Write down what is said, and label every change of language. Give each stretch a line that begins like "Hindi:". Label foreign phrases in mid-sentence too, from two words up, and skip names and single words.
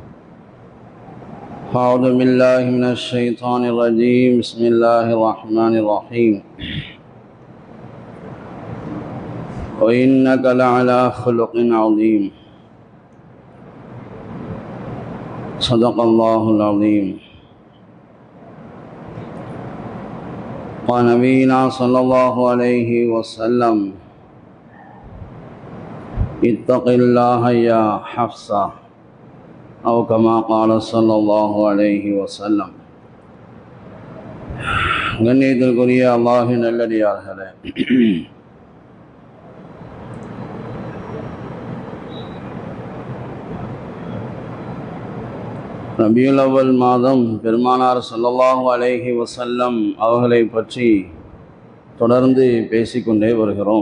Arabic: أعوذ بالله من الشيطان الرجيم بسم الله الرحمن الرحيم وإنك لعلى خلق عظيم صدق الله العظيم قال نبينا صلى الله عليه وسلم اتق الله يا حفصة أو كما قال صلى الله عليه وسلم
Tamil: கண்ணியத்திற்குரிய அல்லாஹ்வின் நல்லடியார்களே, ரபியுல் அவ்வல் மாதம் பெருமானார்
Arabic: صلى الله عليه وسلم
Tamil: அவர்களை பற்றி தொடர்ந்து பேசிக்கொண்டே வருகிறோம்.